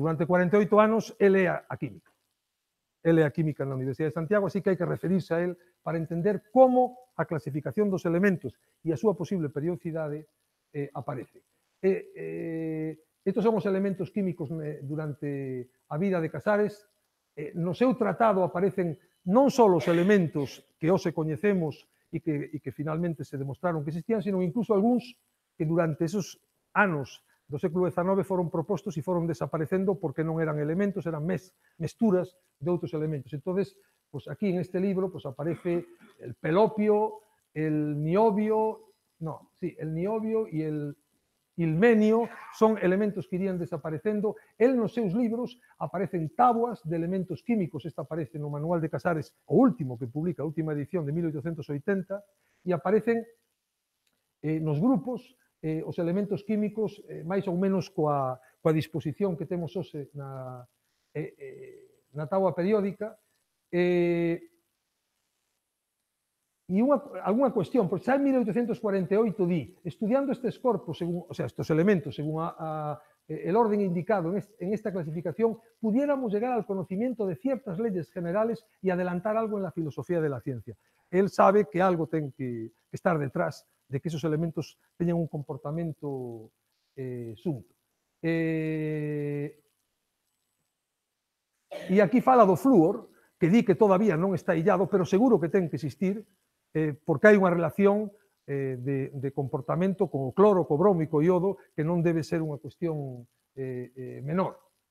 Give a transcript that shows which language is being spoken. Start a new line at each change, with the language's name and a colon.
Galician: Durante 48 anos, ele é a química. Ele é a química na Universidade de Santiago, así que hai que referirse a él para entender como a clasificación dos elementos e a súa posible periodicidade aparece. Estos son os elementos químicos durante a vida de Casares. No seu tratado aparecen non só os elementos que hoxe coñecemos e que finalmente se demostraron que existían, sino incluso algúns que durante esos anos do século XIX foron propostos e foron desaparecendo porque non eran elementos, eran mesturas de outros elementos.
Spanish: Entonces, pues aquí en este libro pues aparece el pelopio, el niobio, el niobio e el ilmenio son elementos que irían desaparecendo.
Galician: El nos seus libros aparecen tabuas de elementos químicos. Esta aparece no Manual de Casares, o último que publica, a última edición de 1880, e aparecen nos grupos os elementos químicos máis ou menos coa disposición que temos hoxe na táboa periódica. E algunha cuestión, porque xa en 1848 di, estudiando estes corpos, estes elementos,
Spanish: según el orden indicado en esta clasificación, pudiéramos llegar al conocimiento de ciertas leyes generales y adelantar algo en la filosofía de la ciencia.
Galician: Él sabe que algo ten que estar detrás de que esos elementos teñan un comportamento sunto. E aquí fala do flúor, que di que todavía non está illado, pero seguro que ten que existir, porque hai unha relación de comportamento con o cloro, co bromo e co iodo, que non debe ser unha cuestión menor.